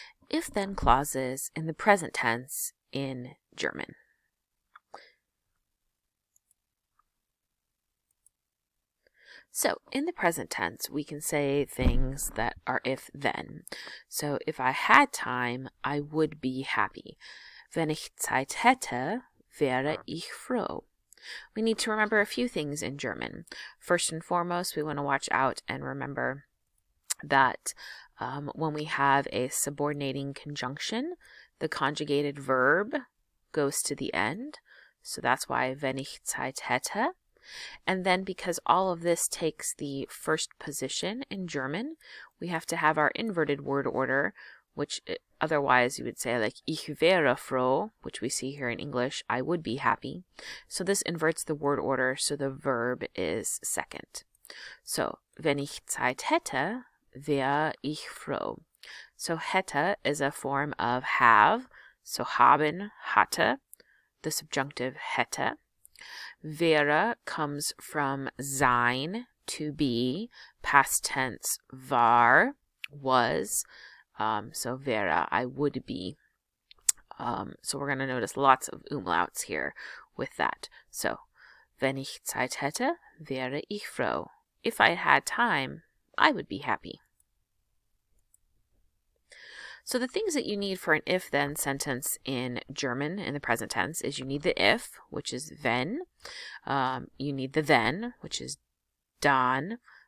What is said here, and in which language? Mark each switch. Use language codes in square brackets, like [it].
[en] if-then clauses in the present tense in German. So in the present tense, we can say things that are if-then. So if I had time, I would be happy. [de] Wenn ich Zeit hätte, wäre ich froh. [en] We need to remember a few things in German. First and foremost, we want to watch out and remember that when we have a subordinating conjunction, the conjugated verb goes to the end. So that's why [de] wenn ich Zeit hätte. [en] And then because all of this takes the first position in German, we have to have our inverted word order, which otherwise you would say like [de] ich wäre froh, [en] which we see here in English, I would be happy. So this inverts the word order, so the verb is second. [de] So, wenn ich Zeit hätte, wäre ich froh. [en] So hätte is a form of have, so haben, hatte, the subjunctive hätte. Wäre comes from sein, to be, past tense war, was, so wäre, I would be. So we're going to notice lots of umlauts here with that. [de] So, wenn ich Zeit hätte, wäre ich froh. [en] If I had time, I would be happy. So the things that you need for an if-then sentence in German in the present tense is you need the if, which is wenn. You need the then, which is dann.